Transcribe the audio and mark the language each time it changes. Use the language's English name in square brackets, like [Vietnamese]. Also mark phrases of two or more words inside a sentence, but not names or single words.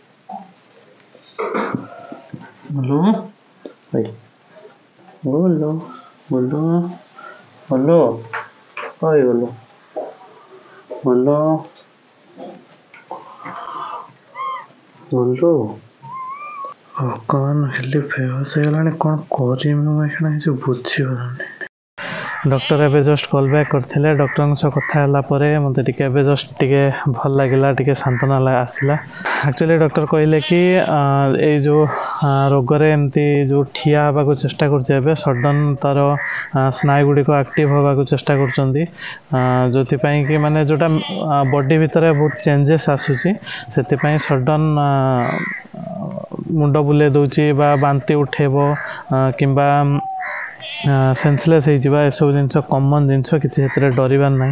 [Hindi] हेलो भाई बोलो बोलो हेलो भाई बोलो बोलो बोलो। [Odia] ଭଗବାନ ହେଲି ଫେମସ ହେଇଗଲାଣି, କ'ଣ କରିବି ମୁଁ ଏଇକ୍ଷଣା କିଛି ବୁଝିପାରୁନି। ଡକ୍ଟର ଏବେ [English] just call back [Odia] କରିଥିଲେ। ଡକ୍ଟରଙ୍କ ସହ କଥା ହେଲା ପରେ ମୋତେ ଟିକେ ଏବେ ଜଷ୍ଟ ଟିକେ ଭଲ ଲାଗିଲା, ଟିକେ ସାନ୍ତ୍ୱନା ଆସିଲା। ଆକ୍ଚୁଆଲି ଡକ୍ଟର କହିଲେ କି ଏଇ ଯେଉଁ ରୋଗରେ ଏମିତି ଯେଉଁ ଠିଆ ହେବାକୁ ଚେଷ୍ଟା କରୁଛି ଏବେ ସଡନ୍ ତା'ର ସ୍ନାୟୁ ଗୁଡ଼ିକ ଆକ୍ଟିଭ୍ ହେବାକୁ ଚେଷ୍ଟା କରୁଛନ୍ତି, ଯେଉଁଥିପାଇଁ କି ମାନେ ଯେଉଁଟା ବଡି ଭିତରେ ବହୁତ ଚେଞ୍ଜେସ୍ ଆସୁଛି, ସେଥିପାଇଁ ସଡନ୍ ମୁଣ୍ଡ ବୁଲେଇ ଦେଉଛି ବା ବାନ୍ତି ଉଠେଇବ କିମ୍ବା ସେନ୍ସଲେସ୍ ହେଇଯିବା, ଏସବୁ ଜିନିଷ କମନ୍ ଜିନିଷ, କିଛି ସେଥିରେ ଡରିବାର ନାହିଁ।